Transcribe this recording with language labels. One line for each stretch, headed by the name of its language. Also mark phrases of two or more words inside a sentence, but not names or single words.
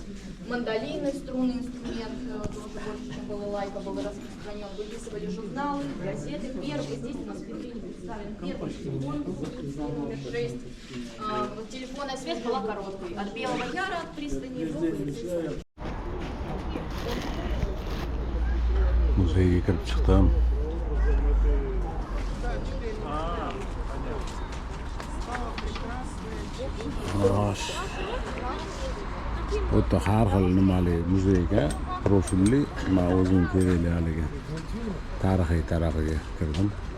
Russian: Мандолины, струнный инструмент, тоже больше, чем балалайка, был распространен. Выписывали журналы, газеты. Первый, здесь у нас в витрине представлен первый телефон, номер 6. Телефонная связь была короткой. От Белого Яра, от пристани до Полицейского.
Uzbek: Muzeyga kirib chiqdim. Xo'sh. O'ta har xil nimali muzeyga profilli, men o'zim kerakli haligi tarixiy tarafiga kirdim.